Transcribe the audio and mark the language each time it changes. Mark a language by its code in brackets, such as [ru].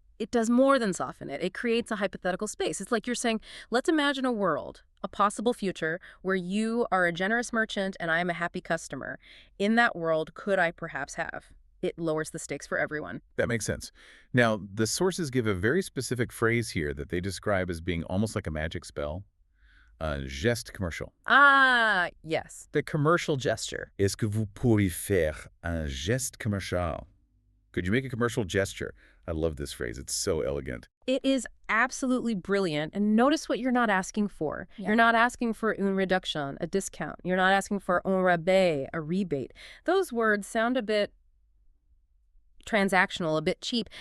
[en] It does more than soften it. It creates a hypothetical space. It's like you're saying, let's imagine a world, a possible future, where you are a generous merchant and I am a happy customer. In that world, could I perhaps have? It lowers the stakes for everyone. That makes sense. Now, the sources give a very specific phrase here that they describe as being almost like a magic spell. [fr] Un geste commercial. [en] Ah, yes. The commercial gesture. [fr] Est-ce que vous pourriez faire un geste commercial? [en] Could you make a commercial gesture? I love this phrase. It's so elegant. It is absolutely brilliant. And notice what you're not asking for. Yeah. You're not asking for [fr] une réduction, [en] a discount. You're not asking for [fr] un rabais, [en] a rebate. Those words sound a bit transactional, a bit cheap.